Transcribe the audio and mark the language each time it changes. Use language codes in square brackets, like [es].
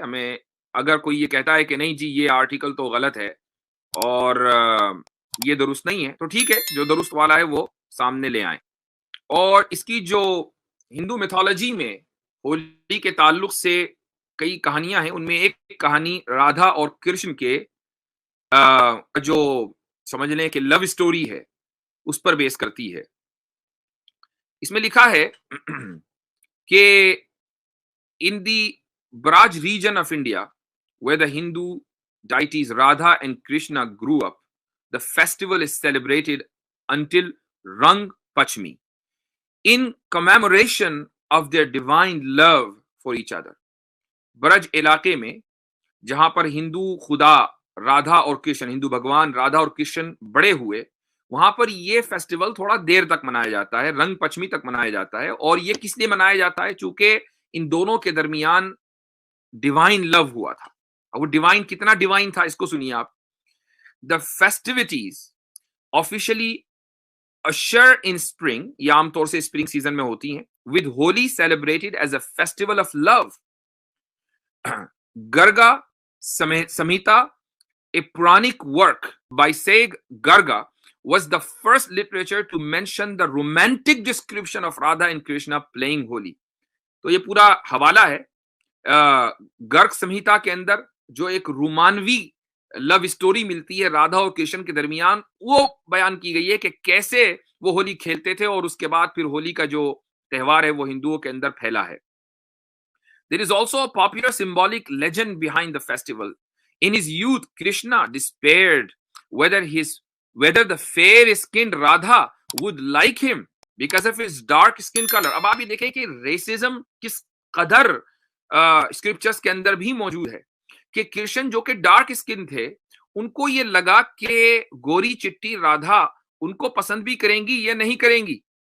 [ur] ہمیں اگر کوئی یہ کہتا ہے کہ نہیں جی یہ آرٹیکل تو غلط ہے اور یہ درست نہیں ہے, تو ٹھیک ہے, جو درست والا ہے وہ سامنے لے آئیں. اور اس کی جو ہندو میتھولوجی میں ہولی کے تعلق سے کئی کہانیاں ہیں, ان میں ایک کہانی رادھا اور کرشن کے جو سمجھ لیں کہ لو اسٹوری ہے اس پر بیس کرتی ہے. اس میں لکھا ہے کہ [en] in the Braj region of India, where the Hindu deities Radha and Krishna grew up, the festival is celebrated until Rang Pachmi, in commemoration of their divine love for each other. [ur] برج علاقے میں جہاں پر ہندو خدا رادھا اور کرشن, ہندو بھگوان رادھا اور کرشن بڑے ہوئے, وہاں پر یہ فیسٹیول تھوڑا دیر تک منایا جاتا ہے, رنگ پچمی تک منایا جاتا ہے. اور یہ کس لیے منایا جاتا ہے؟ چونکہ ان دونوں کے درمیان ڈیوائن لو ہوا تھا. وہ ڈیوائن کتنا ڈیوائن تھا اس کو سنیے آپ. [en] the festivities officially usher in spring, [ur] یہ عام طور سے اسپرنگ سیزن میں ہوتی ہیں, [en] With Holi celebrated as a festival of love. Garga Samhita, a Puranic work by Sage Garga, was the first literature to mention the romantic description of Radha and Krishna playing Holi. [ur] تو یہ پورا حوالہ ہے گرگ سمہیتا کے اندر, جو ایک رومانوی لو اسٹوری ملتی ہے رادھا اور کرشن کے درمیان, وہ بیان کی گئی ہے کہ کیسے وہ ہولی کھیلتے تھے, اور اس کے بعد پھر ہولی کا جو تہوار ہے وہ ہندوؤں کے اندر پھیلا ہے. [en] There is also a popular symbolic legend behind the festival. In his youth, Krishna despaired whether the fair-skinned Radha would like him because of his dark skin color. [ur] اب آپ یہ دیکھیں کہ ریسزم کس قدر اسکرپچرز کے اندر بھی موجود ہے, کہ کرشن جو کہ ڈارک اسکن تھے, ان کو یہ لگا کہ گوری چٹی رادھا ان کو پسند بھی کریں گی یا نہیں کریں گی.